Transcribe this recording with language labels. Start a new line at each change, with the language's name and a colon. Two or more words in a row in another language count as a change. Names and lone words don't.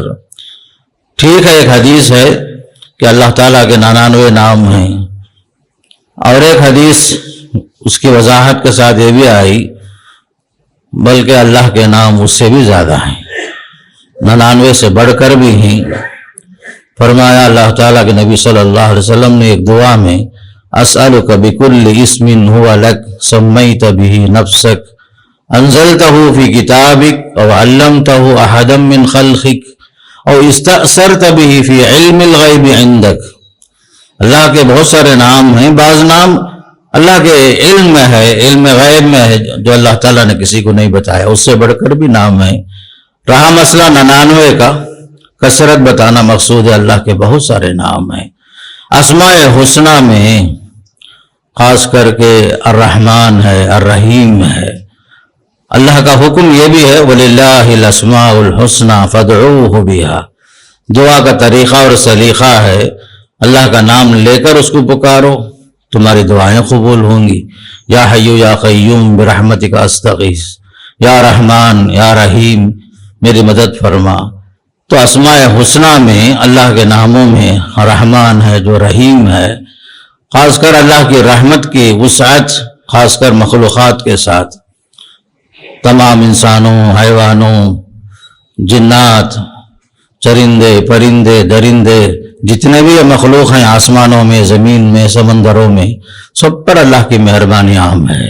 Urdu: ٹھیک ہے، ایک حدیث ہے کہ اللہ تعالیٰ کے 99 نام ہیں، اور ایک حدیث اس کی وضاحت کے ساتھ یہ بھی آئی بلکہ اللہ کے نام اس سے بھی زیادہ ہیں، 99 سے بڑھ کر بھی ہیں۔ فرمایا اللہ تعالیٰ کے نبی صلی اللہ علیہ وسلم نے ایک دعا میں
Arabic: اسألک بکل اسم هو لک سمیت به نفسک انزلتہ فی کتابک او علمتہ احدا من خلقک او استأثرت به فی علم الغیب عندک۔
Urdu: اللہ کے بہت سارے نام ہیں، بعض نام اللہ کے علم میں ہے، علم غیب میں ہے، جو اللہ تعالیٰ نے کسی کو نہیں بتایا، اس سے بڑھ کر بھی نام ہے۔ رہا مسئلہ 99 کا، کثرت بتانا مقصود ہے، اللہ کے بہت سارے نام ہیں۔ اسماء حسنہ میں خاص کر کے الرحمن ہے، الرحیم ہے۔ اللہ کا حکم یہ بھی ہے
Arabic: وَلِلَّهِ الْأَسْمَاءُ الْحُسْنَى فَادْعُوهُ بِهَا،
Urdu: دعا کا طریقہ اور سلیقہ ہے، اللہ کا نام لے کر اس کو پکارو، تمہاری دعائیں قبول ہوں گی۔
Arabic: یا حی یا قیوم برحمتک استغیث، یا رحمان یا رحیم
Urdu: میری مدد فرما۔ تو اسماء حسنہ میں اللہ کے ناموں میں رحمان ہے جو رحیم ہے، خاص کر اللہ کی رحمت کی وسعت، خاص کر مخلوقات کے ساتھ، تمام انسانوں، حیوانوں، جنات، چرندے، پرندے، درندے، جتنے بھی مخلوق ہیں آسمانوں میں، زمین میں، سمندروں میں، سب پر اللہ کی مہربانی عام ہے۔